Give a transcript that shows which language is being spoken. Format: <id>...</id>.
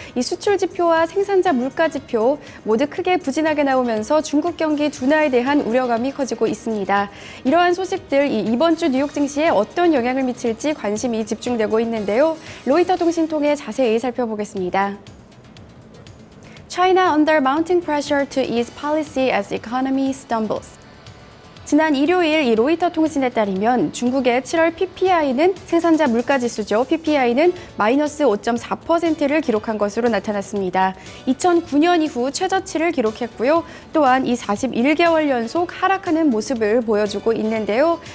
<ko>이 수출 지표와 생산자 물가 지표 모두 크게 부진하게 나오면서 중국 경기 둔화에 대한 우려감이 커지고 있습니다. 이러한 소식들 이번 주 뉴욕 증시에 어떤 영향을 미칠지 관심이 집중되고 있는데요. 로이터 통신 통해 자세히 살펴보겠습니다.</ko> <en>China under mounting pressure to ease policy as economy stumbles.</en> <ko>지난 일요일 이 로이터 통신에 따르면 중국의 7월 PPI는 생산자 물가지수죠. PPI는 마이너스 5.4%를 기록한 것으로 나타났습니다. 2009년 이후 최저치를 기록했고요. 또한 이 41개월 연속 하락하는 모습을 보여주고 있는데요.</ko>